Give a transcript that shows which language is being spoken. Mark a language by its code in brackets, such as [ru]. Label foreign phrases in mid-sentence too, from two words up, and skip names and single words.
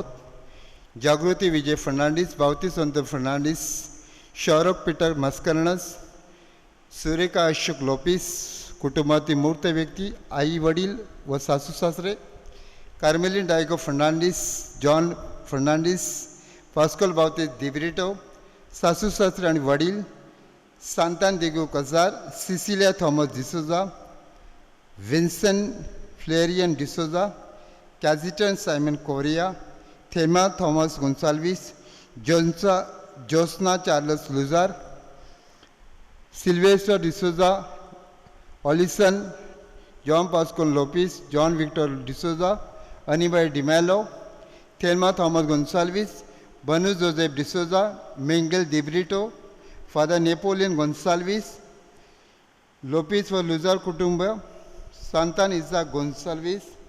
[mr] जागृती विजय फर्नांडिस, बावतीसंत फर्नांडिस, शौरभ पीटर मस्कर्नस, सुरेखा अशोक लोपिस. कुटुंबातील मूर्त व्यक्ती आई वडील व सासू सासरे कार्मेलिन डायगो फर्नांडिस, जॉन फर्नांडिस, पास्कल बावतीस दिब्रिटो, सासू सासरे आणि वडील सांतान दिगो कजार, सिसिलिया थॉमस डिसोजा, विन्सेंट फ्लेरियन डिसोजा, कॅझिटन सायमन कोरिया, थेमा थॉमस गोन्साल्विस, जोस्ना चार्लस लुजार, सिल्वेस्टर डिसोजा, ऑलिसन, जॉन पास्कोन लोपिस, जॉन विक्टर डिसोजा, अनिबाई डिमॅलो, थेल्मा थॉमस गोन्साल्विस, बनू जोसेफ डिसोजा, मेंगल दिब्रिटो, फादर नेपोलियन गोन्साल्विस, लोपिस व लुजार कुटुंब, सांतान इसा गोन्साल्विस,